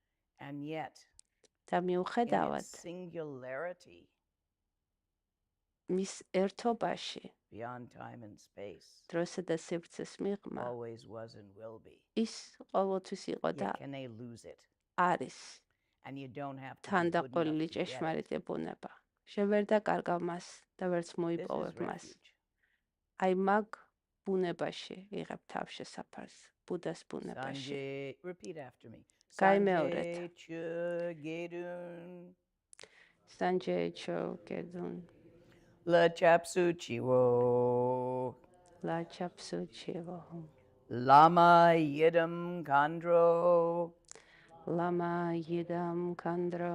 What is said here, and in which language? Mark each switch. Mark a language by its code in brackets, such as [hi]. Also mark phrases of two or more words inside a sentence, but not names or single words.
[ka] და მიუხედავად მის ერთობაში დროსა და სივრცეს მიღმა ის ყოველთვის იყო და არის თანდაყოლილი ჭეშმარიტი ბუნება. შენ ვერ დაკარგავ მას და ვერც მოიპოვებ მას. აი მაგ ბუნებაში იღებ თავშესაფარს, ბუდას ბუნებაში. გაიმეორეთ. [bo] སངས་རྒྱས་དགེ་འདུན. ལ་སྐྱབས་སུ་མཆིའོ. ལ་སྐྱབས་སུ་མཆིའོ. བླ་མ་ཡི་དམ་མཁའ་འགྲོ. བླ་མ་ཡི་དམ་མཁའ་འགྲོ.